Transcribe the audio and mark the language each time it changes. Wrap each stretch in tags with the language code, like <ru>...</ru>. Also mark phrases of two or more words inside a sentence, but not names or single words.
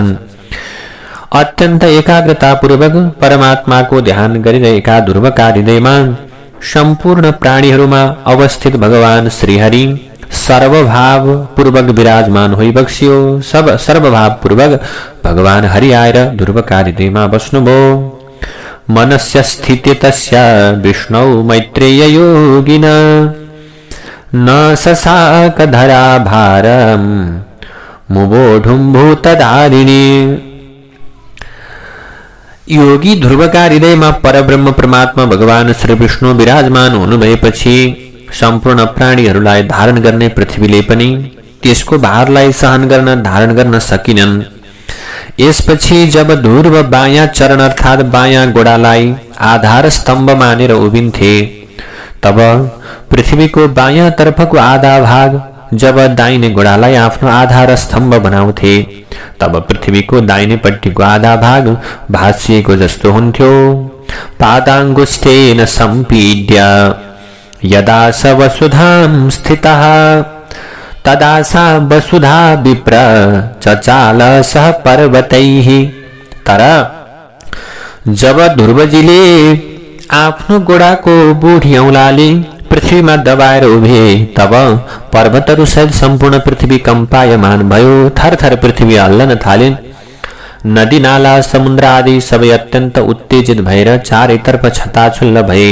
<ne>अत्यन्त एकाग्रतापूर्वक परमात्माको ध्यान गरिरहेका ध्रुवका हृदयमा सम्पूर्ण प्राणीहरूमा अवस्थित भगवान श्रीहरि सर्वभाव पूर्वक विराजमान होइ बक्सियो। सर्वभाव पूर्वक भगवान हरि आएर ध्रुवका हृदयमा बस्नुभयो।</ne> <sa>मनस्य स्थिति तस्य विष्णु मैत्रेय योगिना न ससाक धरा भारम मुबोढुं भूतधारिणी।</sa> <ne>योगी ध्रुवका हृदयमा परब्रह्म परमात्मा भगवान श्री विष्णु विराजमान हुनुभएपछि सम्पूर्ण प्राणीहरूलाई धारण गर्ने पृथ्वीले पनि त्यसको भारलाई सहन गर्न धारण गर्न सकिनन्। यसपछि जब ध्रुव बायाँ चरण अर्थात् बायाँ गोडालाई आधार स्तम्भ मानेर उभिन्थे, तब पृथ्वीको बायाँ तर्फको आधा भाग जब दाहिने गोडालाई आफ्नो आधार स्तम्भ बनाउँथे, तब पृथ्वीको दाहिनेपट्टिको आधा भाग भासिएको जस्तो हुन्थ्यो।</ne> <sa>पादाङ्गुष्ठेन सम्पीड्य यदा स वसुधां स्थितः तदा सा वसुधा विप्र चचाल सह पर्वतैः।</sa> <ne>तर जब ध्रुवजीले आफ्नो गोडाको बुढी औंलाले पृथ्वीमा दबाएर उभे, तब पर्वतहरू सहित सम्पूर्ण पृथ्वी कम्पायमान भयो। थरथर पृथ्वी हल्लन थाले। नदी नाला समुद्र आदि सबै अत्यन्त उत्तेजित भएर चारैतर्फ छताछुल्ल भए।</ne>